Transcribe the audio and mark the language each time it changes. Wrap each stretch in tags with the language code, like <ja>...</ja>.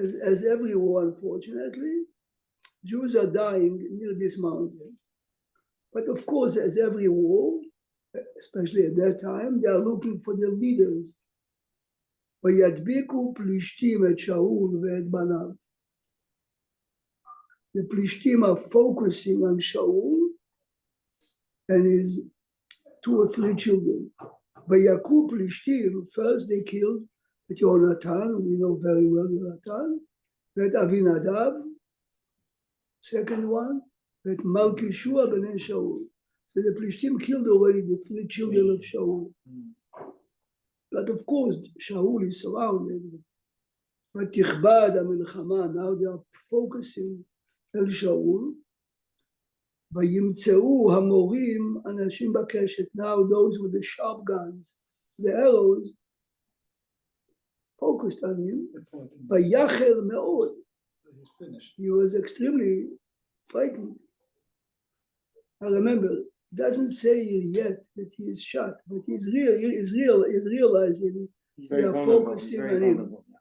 <en>As every war, unfortunately, Jews are dying near this mountain. But of course, as every war, especially at that time, they are looking for their leaders.</en> <he>וידביקו פלישתים את שאול ואת בניו.</he> <en>The Plishtim are focusing on Shaul and his 2 or 3 children.</en> <he>ויכו פלישתים,</he> <en>first they killed</en> <he>את יונתן,</he> <en>we know very well</en> <he>יונתן, ואת אבינדב,</he> <en>second one,</en> <he>ואת מלכישוע בני שאול.</he> <en>So the Plishtim killed already the 3 children of Shaul. But of course, Shaul is surrounded. But</en> <he>תכבד המלחמה,</he> <en>now they are focusing</en> <he>אל שאול. וימצאו המורים אנשים בקשת.</he> <en>Now those with the sharp guns, the arrows, focused on him.</en> <he>ויחל מאוד.</he> <en>He was extremely frightened. I remember, it doesn't say yet that he is shot, but he's realizing they are focusing on him.</en>